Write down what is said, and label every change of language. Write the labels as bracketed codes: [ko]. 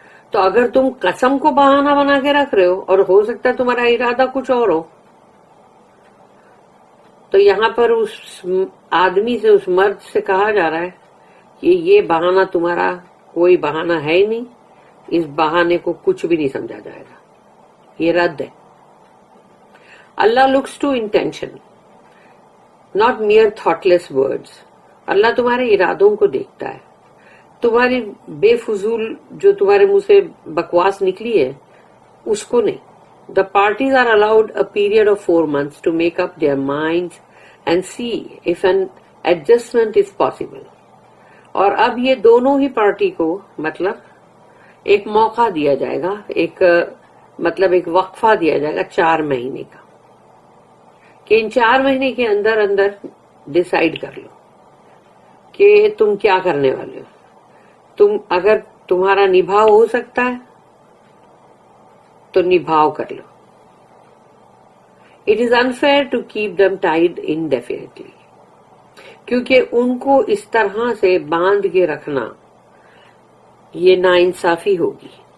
[ur] تو اگر تم قسم کو بہانہ بنا کے رکھ رہے ہو اور ہو سکتا ہے تمہارا ارادہ کچھ اور ہو، تو یہاں پر اس آدمی سے، اس مرد سے کہا جا رہا ہے کہ یہ بہانہ تمہارا کوئی بہانہ ہے ہی نہیں، اس بہانے کو کچھ بھی نہیں سمجھا جائے گا، یہ رد ہے. [en] Allah looks to intention not mere thoughtless words. [ur] اللہ تمہارے ارادوں کو دیکھتا ہے. تمہاری بے فضول جو تمہارے منہ سے بکواس نکلی ہے اس کو نہیں. [en] The parties are allowed a period of 4 months to make up their minds and see if an adjustment is possible. [ur] اور اب یہ دونوں ہی پارٹی کو مطلب ایک موقع دیا جائے گا، ایک وقفہ دیا جائے گا 4 مہینے کا، کہ ان 4 مہینے کے اندر ڈیسائیڈ کر لو کہ تم کیا کرنے والے ہو. اگر تمہارا نبھاؤ ہو سکتا ہے تو نبھاؤ کر لو. [en] It is unfair to keep them tied indefinitely. [ur] کیونکہ ان کو اس طرح سے باندھ کے رکھنا یہ ناانصافی ہوگی.